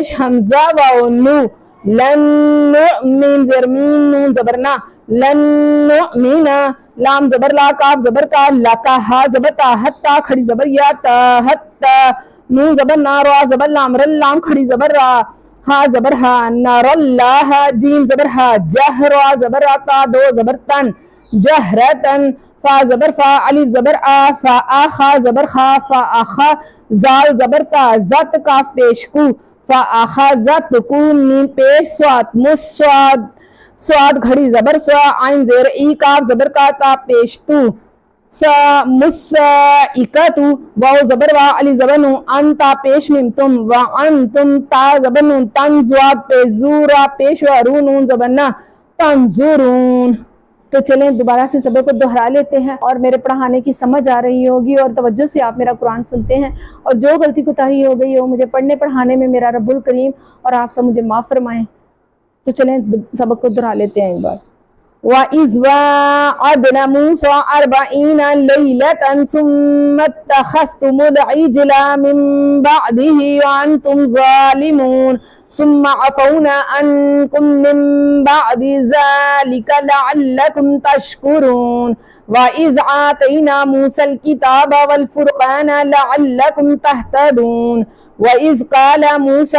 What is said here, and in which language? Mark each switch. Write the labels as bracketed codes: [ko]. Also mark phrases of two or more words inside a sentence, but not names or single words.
[ur] حمزہ واو نو لن میم زیر میم نون زبر نا لن نؤمنا لام زبر لا کاف زبر کا لکا ہا زبر تا حتا کھڑی زبر یا تا حتا نون زبر نا را زبر لام رل لام کھڑی زبر را ہا زبر ہا نار اللہ جیم زبر ہا جہر را زبر تا دو زبر تن جہرتن فا زبر فا الف زبر آ فا آخا زبر خا فا آخا زال زبر تا زت کاف پیش کو فا آخا زت کو میم پیش سواد مسواد سواد گھڑی زبر سوا عین زیر ای کاف زبر کا تا پیش تو سا مسائکتو واو زبر وا علی زبر نو انتا پیش میم تم وا انتم تا زبر نون تن زواد پہ زورا پیش وا رو نون زبر نا تنظرون. تو چلیں دوبارہ سے سبق کو دہرا لیتے ہیں اور میرے پڑھانے کی سمجھ آ رہی ہوگی اور توجہ سے آپ میرا قرآن سنتے ہیں اور جو غلطی کوتاہی ہو گئی ہو مجھے پڑھنے پڑھانے میں میرا رب الکریم اور آپ سب مجھے معاف فرمائیں. تو چلیں سبق کو دہرا لیتے ہیں ایک بار. [ar] وَإِذْ وَاعَدْنَا مُوسَىٰ 40 لَيْلَةً ثُمَّ اتَّخَذْتُمُ الْعِجْلَ مِن بَعْدِهِ وَأَنْتُمْ ظَالِمُونَ ثُمَّ عَفَوْنَا عَنْكُمْ مِن بَعْدِ ذَلِكَ لَعَلَّكُمْ تَشْكُرُونَ وَإِذْ آتَيْنَا مُوسَى الْكِتَابَ وَالْفُرْقَانَ لَعَلَّكُمْ تَهْتَدُونَ وَإِذْ قَالَ مُوسَىٰ